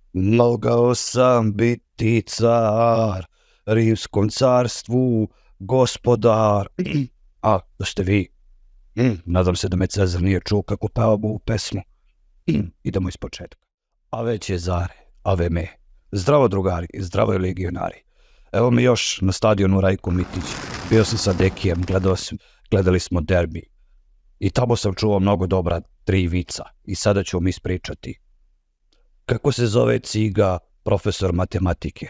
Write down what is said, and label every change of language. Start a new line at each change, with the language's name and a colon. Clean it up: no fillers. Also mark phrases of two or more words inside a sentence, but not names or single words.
Serbian: Mogao sam biti car, Rimskom carstvu gospodar. A, da ste vi. Nadam se da me Cezar nije čuo kako pevamo ovu pesmu. Idemo iz početka.
Latin: Ave Cezare, ave me.
Serbian: Zdravo drugari, zdravo legionari. Evo mi još na stadionu Rajko Mitić. Bio sam sa Dekijem, gledali smo derbi. I tamo sam čuo mnogo dobra 3 vica. I sada ću vam ispričati. Kako se zove ciga profesor matematike?